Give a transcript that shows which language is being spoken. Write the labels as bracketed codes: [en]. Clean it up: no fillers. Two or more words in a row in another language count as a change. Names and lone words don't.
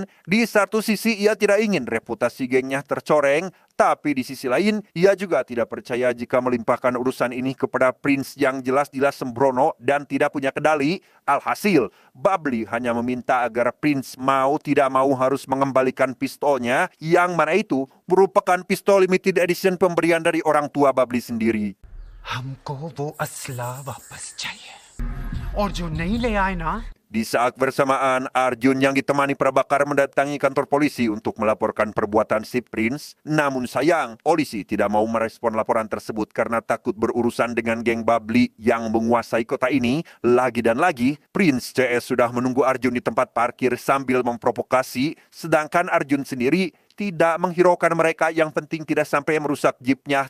[id] Di satu sisi ia tidak ingin reputasi gengnya tercoreng, tapi di sisi lain ia juga tidak percaya jika melimpahkan urusan ini kepada Prince yang jelas-jelas sembrono dan tidak punya kendali. Alhasil, Babli hanya meminta agar Prince mau tidak mau harus mengembalikan pistolnya, yang mana itu merupakan pistol [en] limited edition [id] pemberian dari orang tua Babli sendiri. [hi] हमको वो असला वापस चाहिए और जो नहीं ले आए ना। [id] Di saat bersamaan, Arjun yang ditemani Prabakar mendatangi kantor polisi untuk melaporkan perbuatan si Prince. Namun sayang, polisi tidak mau merespon laporan tersebut karena takut berurusan dengan geng Babli yang menguasai kota ini. Lagi dan lagi, Prince CS sudah menunggu Arjun di tempat parkir sambil memprovokasi, sedangkan Arjun sendiri tidak menghiraukan mereka, yang penting tidak sampai merusak jeepnya.